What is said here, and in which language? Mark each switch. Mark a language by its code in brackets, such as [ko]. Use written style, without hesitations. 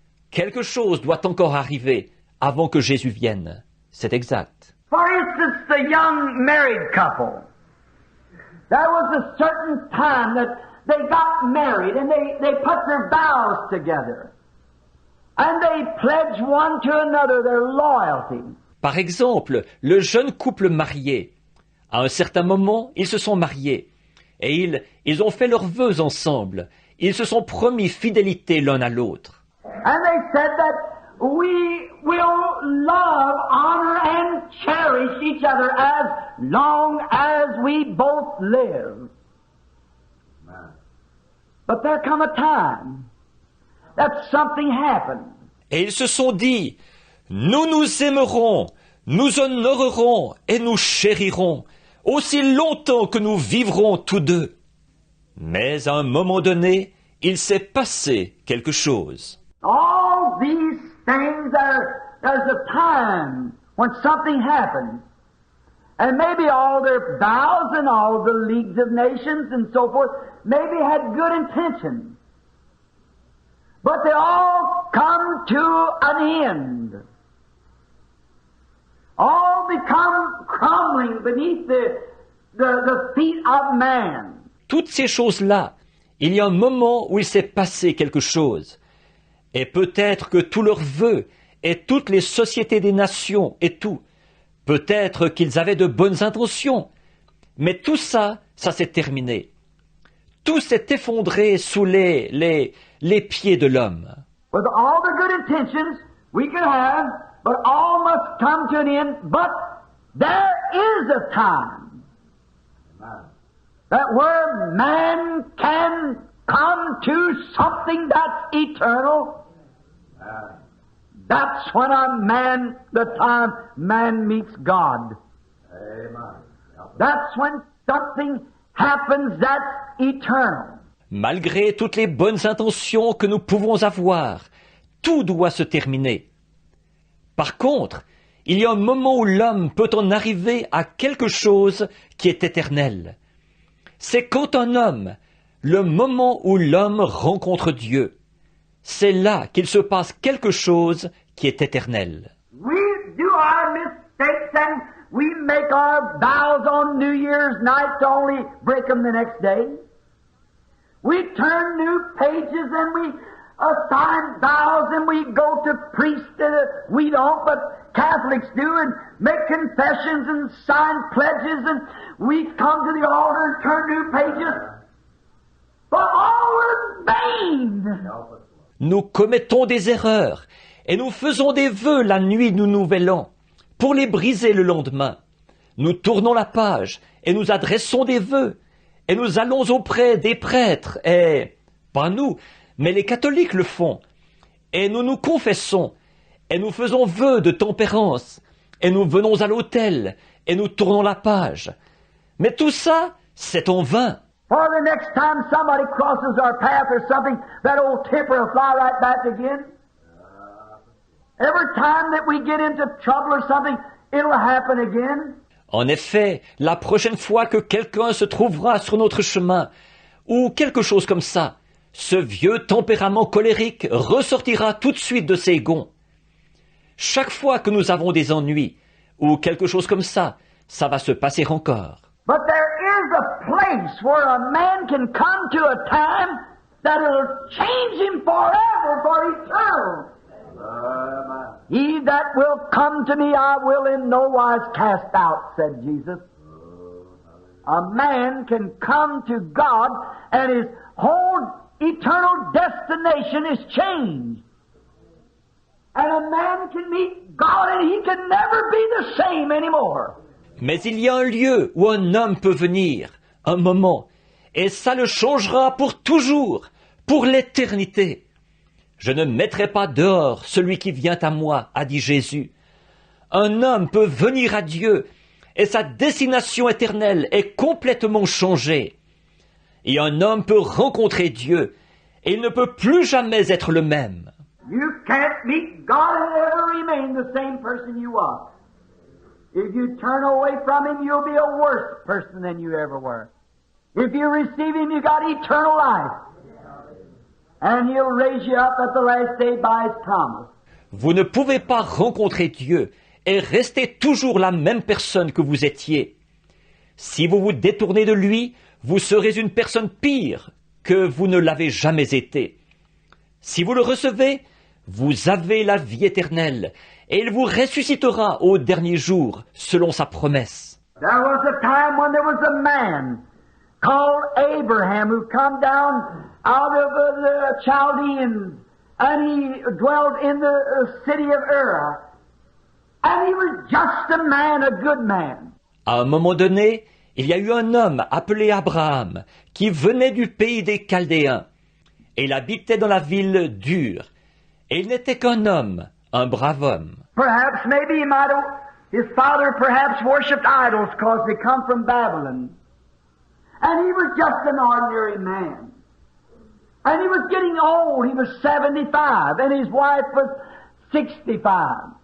[fr] Quelque chose doit encore arriver avant que Jésus vienne. C'est exact. [en] For instance, the young married couple. There was a certain time that they got married and they put their vows together. And they pledged one to another their loyalty. [fr] Par exemple, le jeune couple marié. À un certain moment, ils se sont mariés. Et ils ont fait leurs vœux ensemble. Ils se sont promis fidélité l'un à l'autre. [en] And they said that we will love, honor, and cherish each other as long as we both live. But there come a time that something happened. [fr] Et ils se sont dit, nous nous aimerons, nous honorerons et nous chérirons, aussi longtemps que nous vivrons tous deux. Mais à un moment donné, il s'est passé quelque chose. [en] All these things there's a time when something happens. And maybe all their vows and all the leagues of nations and so forth maybe had good intentions. But they all come to an end. All become crumbling beneath the feet of man. [fr] Toutes ces choses-là, il y a un moment où il s'est passé quelque chose. Et peut-être que tous leurs vœux et toutes les sociétés des nations et tout, peut-être qu'ils avaient de bonnes intentions, mais tout ça, ça s'est terminé. Tout s'est effondré sous les pieds de l'homme. [en] With all the good intentions we can have, but all must come to an end. But there is a time that where man can come to something that's eternal. That's when the time man meets God. That's when something happens that's eternal. [fr] Malgré toutes les bonnes intentions que nous pouvons avoir, tout doit se terminer. Par contre, il y a un moment où l'homme peut en arriver à quelque chose qui est éternel. C'est quand un homme, le moment où l'homme rencontre Dieu, c'est là qu'il se passe quelque chose qui est éternel. [en] We do our mistakes and we make our vows on New Year's night to only break them the next day. We turn new pages and we assign vows and we go to priests. We don't, but Catholics do, and make confessions and sign pledges, and we come to the altar and turn new pages. But all were vain. [fr] Nous commettons des erreurs et nous faisons des vœux la nuit du Nouvel An pour les briser le lendemain. Nous tournons la page et nous adressons des vœux et nous allons auprès des prêtres et, pas nous, mais les catholiques le font. Et nous nous confessons et nous faisons vœu de tempérance et nous venons à l'autel et nous tournons la page. Mais tout ça, c'est en vain. [en] For the next time somebody crosses our path or something, that old temper will fly right back again. Every time that we get into trouble or something, it'll happen again. [fr] En effet, la prochaine fois que quelqu'un se trouvera sur notre chemin, ou quelque chose comme ça, ce vieux tempérament colérique ressortira tout de suite de ses gonds. Chaque fois que nous avons des ennuis, ou quelque chose comme ça va se passer encore. [en] But there is a place where a man can come to a time that will change him forever for eternal. He that will come to me, I will in no wise cast out, said Jesus. A man can come to God and his whole eternal destination is changed. And a man can meet God and he can never be the same anymore. [fr] Mais il y a un lieu où un homme peut venir, un moment, et ça le changera pour toujours, pour l'éternité. Je ne mettrai pas dehors celui qui vient à moi, a dit Jésus. Un homme peut venir à Dieu, et sa destination éternelle est complètement changée. Et un homme peut rencontrer Dieu, et il ne peut plus jamais être le même. [en] You can't meet God and ever remain the same person you are. If you turn away from Him, you'll be a worse person than you ever were. If you receive Him, you got eternal life. And He'll raise you up at the last day by His promise. [fr] Vous ne pouvez pas rencontrer Dieu et rester toujours la même personne que vous étiez. Si vous vous détournez de lui, vous serez une personne pire que vous ne l'avez jamais été. Si vous le recevez, vous avez la vie éternelle, et il vous ressuscitera au dernier jour, selon sa promesse. [en] There was a time when there was a man called Abraham who come down out of the Chaldeans, and he dwelt in the city of Ur. And he was just a man, a good man. [fr] À un moment donné, il y a eu un homme appelé Abraham, qui venait du pays des Chaldéens, et il habitait dans la ville d'Ur. Et il n'était qu'un homme, un brave homme. [en] Perhaps, maybe he might have, his father perhaps worshipped idols because they come from Babylon. And he was just an ordinary man. And he was getting old, he was 75, and his wife was 65.